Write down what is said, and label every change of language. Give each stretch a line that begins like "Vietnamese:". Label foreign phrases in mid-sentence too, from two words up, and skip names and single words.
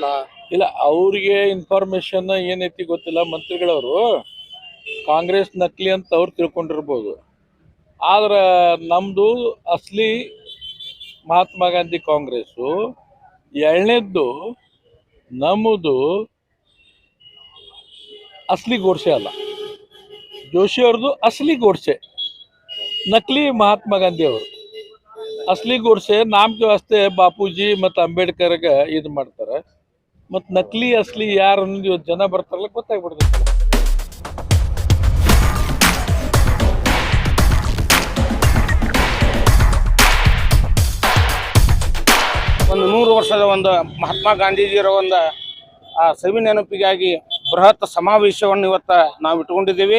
Kannada: ಇಲ್ಲ, ಅವ್ರಿಗೆ ಇನ್ಫಾರ್ಮೇಶನ್ ಏನೈತಿ ಗೊತ್ತಿಲ್ಲ. ಮಂತ್ರಿಗಳವರು ಕಾಂಗ್ರೆಸ್ ನಕಲಿ ಅಂತ ಅವ್ರು ತಿಳ್ಕೊಂಡಿರ್ಬೋದು. ಆದ್ರೆ ನಮ್ದು ಅಸಲಿ ಮಹಾತ್ಮ ಗಾಂಧಿ ಕಾಂಗ್ರೆಸ್ಸು. ಎರಡನೇದ್ದು ನಮ್ಮದು असली गोडसे अಲ್ಲ, जोशी ಅವ್ರದ್ದು असली गोडसे, नकली महात्मा गांधी ಅವರು. असली गोडसे
Hindi: नाम के वास्ते
Kannada: बापूजी ಮತ್ತು ಅಂಬೇಡ್ಕರ್ಗೆ ಇದು ಮಾಡ್ತಾರೆ. ಮತ್ತು ನಕಲಿ असली ಯಾರು ಅನ್ನೋದು ಜನ ಬರ್ತಾರಲ್ಲ ಗೊತ್ತಾಗ್ಬಿಡ್ತೈತೆ. ಒಂದು 100 ವರ್ಷದ ಒಂದು ಮಹಾತ್ಮ ಗಾಂಧೀಜಿಯವರ ಒಂದು ಸವಿ ನೆನಪಿಗಾಗಿ ಬೃಹತ್ ಸಮಾವೇಶವನ್ನು ಇವತ್ತು ನಾವು ಇಟ್ಕೊಂಡಿದ್ದೀವಿ.